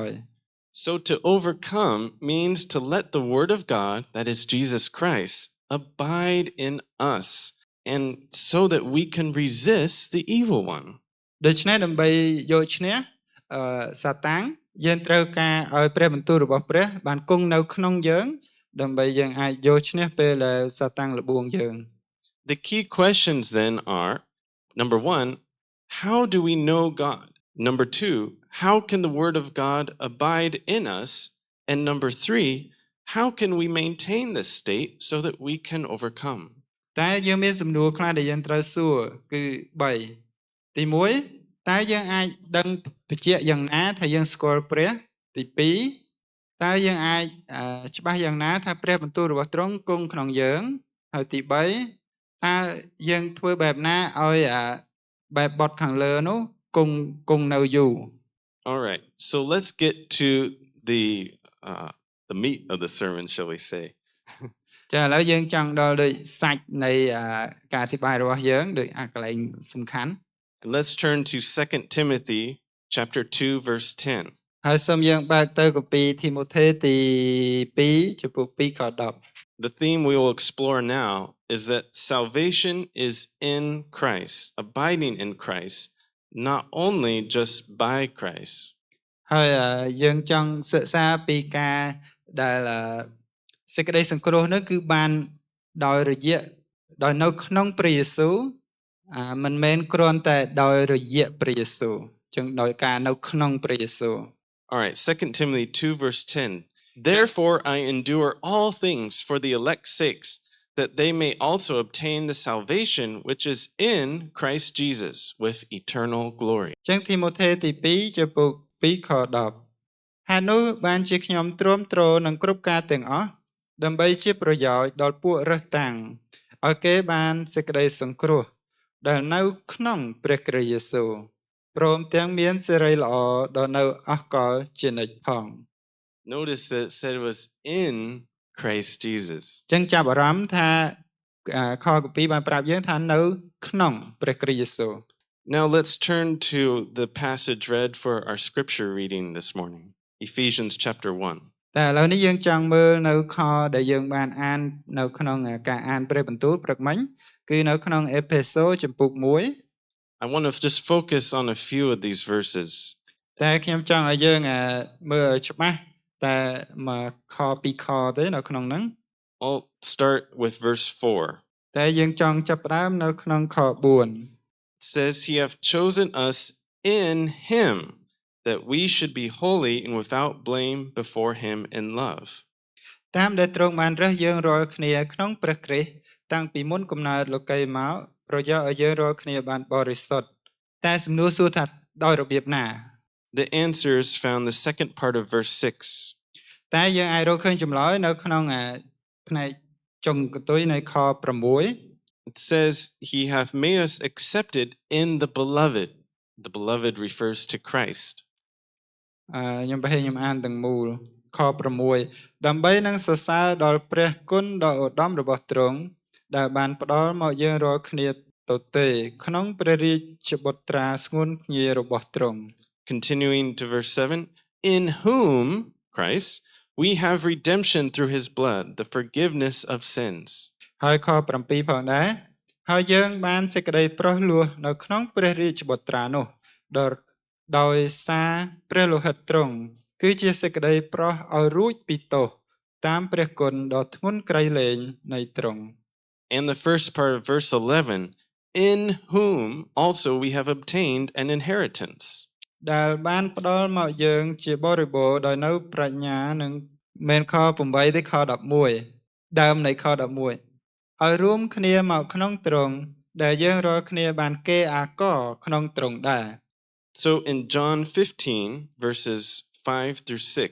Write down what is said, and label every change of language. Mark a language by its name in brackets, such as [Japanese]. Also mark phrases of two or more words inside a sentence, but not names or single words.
[English] So to overcome means to let the word of God, that is Jesus Christ, abide in us, and so that we can resist the evil one. [Khmer] ដូច្នេះដើម្បីយកឈ្នះសាតាំងយើងត្រូវការឲ្យព្រះបន្ទូលរបស់ព្រះបានគង់នៅក្នុងយើងដើម្បីយើងអាចយកឈ្នះពេលដែលសាតាំងលបួងយើង [English] The key questions then are, number 1, how do we know God? Number 2, how can the word of God abide in us? And number 3, how can we maintain this state so that we can overcome? [Khmer] តែយើងមានសំណួរខ្លះដែលយើងត្រូវសួរគឺ3ទី1តើយើងអាចដឹងបញ្ជាក់យ៉ាងណាថាយើងស្គាល់ព្រះទី2តើយើងអាចច្បាស់យ៉ាងណាថាព្រះបន្ទូលរបស់ទ្រង់គង់ក្នុងយើងហើយទី3តើយើងធ្វើបែបណាឲ្យបែបបទខាងលើនោះគង់នៅយូរ [English] All right. So let's get to the meat of the sermon, shall we say? [Khmer] ចាឥឡូវយើងចង់ដល់ដូចសាច់នៃការអធិប្បាយរបស់យើងដូចកន្លែងសំខាន់ [English] And let's turn to 2 Timothy chapter 2 verse 10. [Khmer] ហើយសូមយើងបើកទៅគម្ពីរធីម៉ូថេទី2ចំពុក2ខ10 [English] The theme we will explore now is that salvation is in Christ, abiding in Christ, not only just by Christ. [Khmer] ហើយយើងចង់សិក្សាពីការដែលសេចក្តីសង្គ្រោះនោះគឺបានដោយរយៈដោយនៅក្នុងព្រះយេស៊ូវមិនមែនគ្រាន់តែដោយរយៈព្រះយេស៊ូវចឹងដោយការនៅក្នុងព្រះយេស៊ូវ [English] All right, 2 Timothy 2 verse 10. Therefore I endure all things for the elect's sakes, that they may also obtain the salvation which is in Christ Jesus with eternal glory. [Khmer] ចឹងធីម៉ូថេទី2ចំពុក2ខ10ហើយនោះបានជាខ្ញុំទ្រាំទ្រនឹងគ្រប់ការទាំងអស់ដើម្បីជាប្រយោជន៍ដល់ពួករើសតាំងឲ្យគេបានសេចក្តីសង្គ្រោះដែលនៅក្នុងព្រះគ្រីស្ទយេស៊ូវព្រមទាំងមានសេរីល្អដល់នៅអស់កលជានិច្ចផង [English] Notice that it said it was in Christ Jesus. [Khmer] ចឹងចាប់អារម្មណ៍ថាខគម្ពីរបានប្រាប់យើងថានៅក្នុងព្រះគ្រីស្ទយេស៊ូវ [English] Now let's turn to the passage read for our scripture reading this morning. Ephesians chapter 1. [Khmer] តែឥឡូវនេះយើងចង់មើលនៅខដែលយើងបានអាននៅក្នុងការអានព្រះបន្ទូលព្រឹកមិញគឺនៅក្នុងអេផេសូចំពុក1 [English] I want to just focus on a few of these verses. [Khmer] តែខ្ញុំចង់ឲ្យយើងមើលច្បាស់តែមកខពីខទេនៅក្នុងហ្នឹង [English] I'll start with verse 4. [Khmer] តែយើងចង់ចាប់ផ្ដើមនៅក្នុងខ4 [English] It says, He hath chosen us in Him, that we should be holy and without blame before Him in love. [Khmer] តាមដែលទ្រង់បានរើសយើងរាល់គ្នាក្នុងព្រះគ្រីស្ទតាំងពីមុនកំណើតលោកីមកប្រយោជន៍ឲ្យយើងរាល់គ្នាបានបរិសុទ្ធតែសំណួរសួរថាដោយរបៀបណា [English] The answer is found in the second part of verse 6. [Khmer] តែយើងអាចរកឃើញចម្លើយនៅក្នុងផ្នែកចុងកន្ទុយនៃខ6 [English] It says, He hath made us accepted in the beloved. The beloved refers to Christ. [Khmer] ខ្ញុំប្រហែលខ្ញុំអានទាំងមូលខ6ដើម្បីនឹងសរសើរដល់ព្រះគុណដ៏ឧត្តមរបស់ទ្រង់ដែលបានផ្ដល់មកយើងរាល់គ្នាទទេក្នុងព្រះរាជបុត្រាស្ងួនភ្ងារបស់ទ្រង់ [English] Continuing to verse 7, in whom, Christ, we have redemption through His blood, the forgiveness of sins. [Khmer] ហើយខ7ផងដែរហើយយើងបានសេចក្តីប្រោះលោះនៅក្នុងព្រះរាជបុត្រានោះដោយសារព្រះលោហិតទ្រង់គឺជាសេចក្តីប្រោះឲ្យរួចពីទោសតាមព្រះគុណដ៏ធ្ងន់ក្រៃលែងនៃទ្រង់ [English] And the first part of verse 11, in whom also we have obtained an inheritance. [Khmer] ដែលបានផ្ដល់មកយើងជាបរិបូរដោយនៅប្រាជ្ញានិងមែនខ8ទេខ11ដើមនៃខ11 ឲ្យរួមគ្នាមកក្នុងទ្រង់ដែលយើងរាល់គ្នាបានគេអាករក្នុងទ្រង់ដែរ [English] So in John 15, verses 5 through 6,